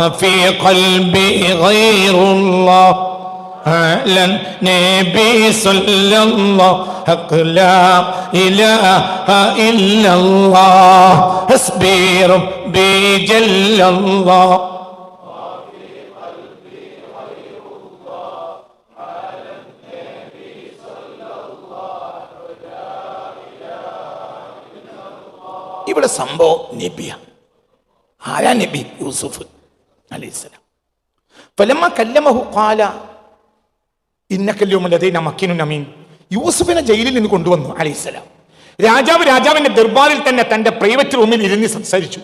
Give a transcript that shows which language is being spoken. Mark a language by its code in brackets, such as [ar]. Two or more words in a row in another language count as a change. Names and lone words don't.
[ar] في قلبي غير الله على النبي صلى الله حق لا إله إلا الله حسبي ربي جل الله ما في قلبي غير الله على النبي صلى الله لا إله إلا الله. [ml] ഇവിടെ സംഭവം നബിയാണ്. ആരാ നബി? യൂസുഫ് അലൈഹിസ്സലാം. [ar] فلما كلمه قال إنك اليوم لدينا مكين أمين. [ml] യൂസുഫിനെ ജയിലിൽ നിന്ന് കൊണ്ടുവന്നു അലൈഹിസ്സലാം. രാജാവിന്റെ ദർബാറിൽ തന്നെ തന്റെ പ്രൈവറ്റ് റൂമിൽ ഇരുന്ന് സംസാരിച്ചു.